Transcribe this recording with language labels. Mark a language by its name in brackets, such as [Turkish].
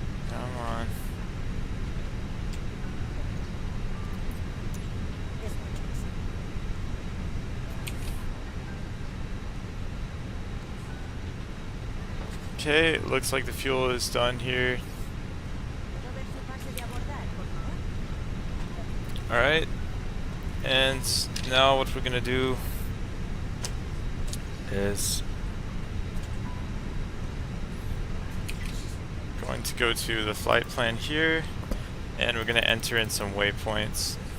[English] Come on. This one, please. Okay, it looks like the fuel is done here. [Spanish] ¿Puedo ver su pase de abordar, por favor? [English] Alright. And now what we're gonna do is going to go to the flight plan here, and we're gonna enter in some waypoints.